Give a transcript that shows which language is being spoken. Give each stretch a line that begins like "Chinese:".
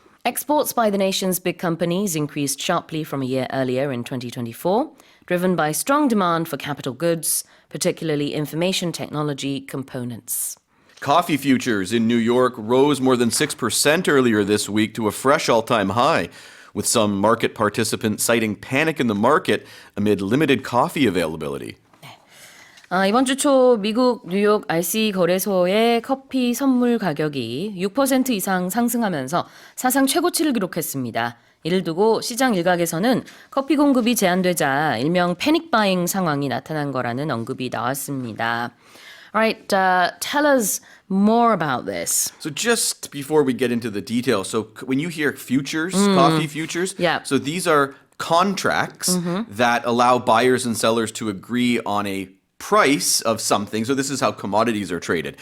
English: Exports by the nation's big companies increased sharply from a year earlier in 2024, driven by strong demand for capital goods, particularly information technology components. Coffee futures in New York rose more than 6% earlier this week to a fresh all-time high, with some market participants citing panic in the market amid limited coffee availability.
Korean: 이번 주 초 미국 뉴욕 RC 거래소의 커피 선물 가격이 6% 이상 상승하면서 사상 최고치를 기록했습니다. 이를 두고 시장 일각에서는 커피 공급이 제한되자 일명 패닉 바잉 상황이 나타난 거라는 언급이 나왔습니다.
English: Alright, tell us more about this. So just before we get into the details, so when you hear futures, coffee futures, Yeah. so these are contracts that allow buyers and sellers to agree on a price of something. So this is how commodities are traded.